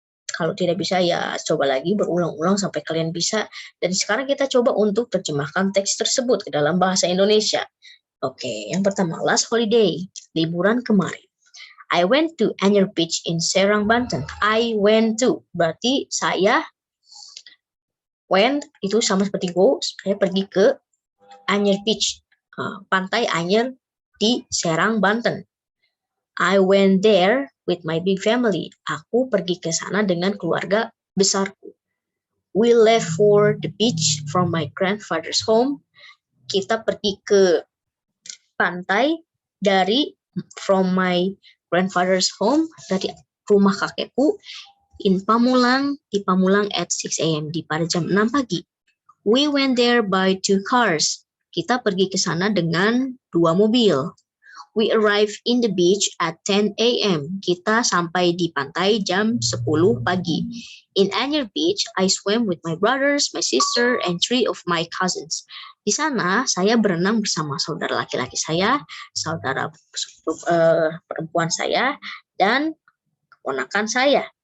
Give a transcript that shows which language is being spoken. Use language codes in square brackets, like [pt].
[id] Kalau tidak bisa ya coba lagi berulang-ulang sampai kalian bisa. Dan sekarang kita coba untuk terjemahkan teks tersebut ke dalam bahasa Indonesia. Oke, yang pertama, [en] last holiday, [id] liburan kemarin. [en] I went to Anyer Beach in Serang, Banten. I went to, [id] berarti saya went itu sama seperti go, saya pergi ke Anyer Beach, pantai Anyer di Serang, Banten. [en] I went there with my big family. [id] Aku pergi ke sana dengan keluarga besarku. [en] We left for the beach from my grandfather's home. [id] Kita pergi ke pantai [en] from my grandfather's home, [id] dari rumah kakekku, di Pamulang [en] at 6 a.m. [id] pada jam 6 pagi. [en] We went there by 2 cars. [id] Kita pergi ke sana dengan 2 mobil. [en] We arrived in the beach at 10 a.m. [id] Kita sampai di pantai jam 10 pagi. [en] In Anyer Beach, I swam with my brothers, my sister, and 3 of my cousins. [id] Di sana, saya berenang bersama saudara laki-laki saya, saudara perempuan saya, dan keponakan saya.